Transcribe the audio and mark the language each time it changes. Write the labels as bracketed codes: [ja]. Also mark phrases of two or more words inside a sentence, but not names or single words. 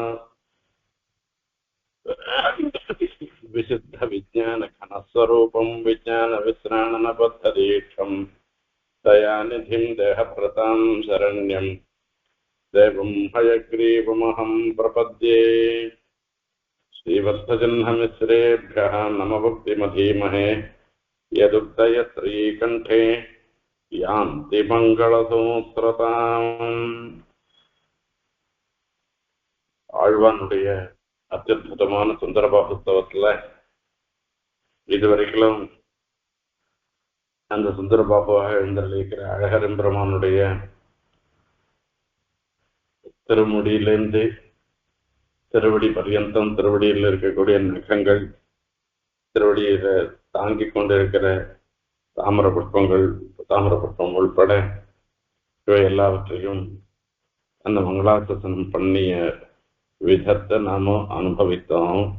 [sa] विशुद्धविज्ञानघनस्वरूपं विज्ञानविश्राणनबद्धदीक्षं दयानिधिं देहभृतां शरण्यं देवं हयग्रीवमहं प्रपद्ये। श्रीवत्सजह्नमिश्रेभ्यः नमभक्तिमधीमहे यदुक्तयश्रीकण्ठे यान्ति मङ्गलसूत्रताम्। [ta] ஆழ்வானுடைய அத்தியுதமான சுந்தரபாபுஸ்தவத்துல இதுவரைக்கும் அந்த சுந்தரபாபுவாக எழுந்தருளிருக்கிற அழகர் எம்பெருமானுடைய திருமுடியிலிருந்து திருவடி பர்யந்தம் திருவடியில் இருக்கக்கூடிய நகங்கள், திருவடியில தாங்கிக் கொண்டிருக்கிற தாமர புஷ்பம் உள்பட இவை எல்லாவற்றையும் அந்த மங்களாசாசனம் பண்ணிய விதத்தை நாம அனுபவித்தோம்.